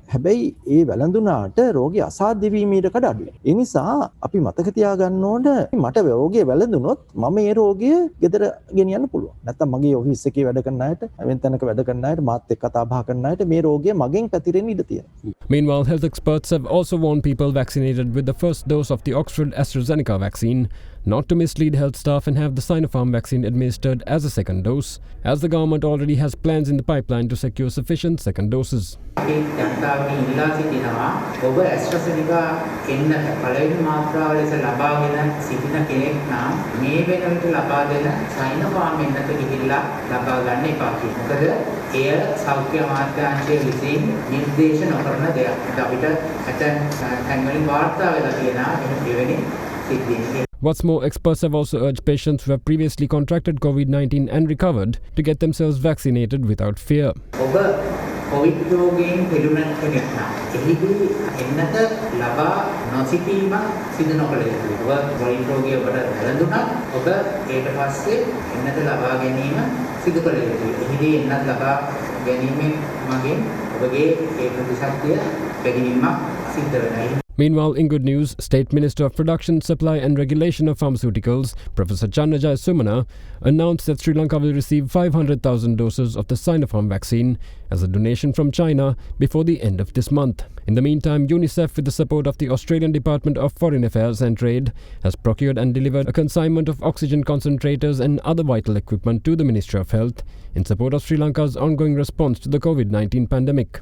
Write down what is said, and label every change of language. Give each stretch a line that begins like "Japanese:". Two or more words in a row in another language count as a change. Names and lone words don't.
Sinhala: හැබැයි ඒ වැළඳුනාට රෝගය අසාධ්‍ය වීම ඉඩකඩ අඩුයි. ඒ නිසා අපි මතක තියාගන්න ඕන මට රෝගය වැළඳුනොත් මම ඒ රෝගය ගෙදර ගෙනියන්න පුළුවන්. නැත්නම් මගේ ඔෆිස් එකේ වැඩ කරන අයට, වෙන තැනක වැඩ කරන අයට, මාත් එක්ක කතා බහ කරන අයට මේ රෝගය මගෙන් පැතිරෙන්න ඉඩ තියෙනවා.
English: Meanwhile, health experts have also warned people vaccinated with the first dose of the Oxford AstraZeneca vaccine not to mislead health staff and have the Sinopharm vaccine administered as a second dose, as the government already has plans in the pipeline to secure sufficient second doses.
Sinhala: ජනතාවගෙන් ඉල්ලා සිටිනවා ඔබ ඇස්ට්‍රාසෙනිකා එන්නත පළවෙනි මාත්‍රාව ලෙස ලබාගෙන සිටින කෙනෙක් නම් මේ වෙනකොට ලබා දෙන සයිනෝෆාර්ම් එන්නත ගිහිල්ලා ලබා ගන්න එපා කියලා. මොකද එය සෞඛ්‍ය අමාත්‍යාංශයේ විසින් නිර්දේශ නොකරන දෙයක්. අපිට ඇතැම් තැන්වලින් වාර්තා වෙලා තියෙනවා මෙවැනි සිද්ධීන්.
English: What's more, experts have also urged patients who have previously contracted COVID-19 and recovered to get themselves vaccinated without fear.
Sinhala: කොවිඩ් රෝගයෙන් පෙළුණ කෙනෙක් නම් එහිදී එන්නත ලබා නොසිටීම සිදු නොකළ යුතුයි. ඔබ කොවිඩ් රෝගය ඔබට වැළඳුණත් ඔබ ඊට පස්සේ එන්නත ලබා ගැනීම සිදු කළ යුතුයි. එහිදී එන්නත ලබා ගැනීමෙන් මගින් ඔබගේ ඒ ප්‍රතිශක්තිය වැඩිවීමක් සිද්ධ වෙනවා.
English: Meanwhile, in good news, State Minister of Production, Supply and Regulation of Pharmaceuticals, Professor Channajay Sumana, announced that Sri Lanka will receive 500,000 doses of the Sinopharm vaccine as a donation from China before the end of this month. In the meantime, UNICEF, with the support of the Australian Department of Foreign Affairs and Trade, has procured and delivered a consignment of oxygen concentrators and other vital equipment to the Ministry of Health in support of Sri Lanka's ongoing response to the COVID-19 pandemic.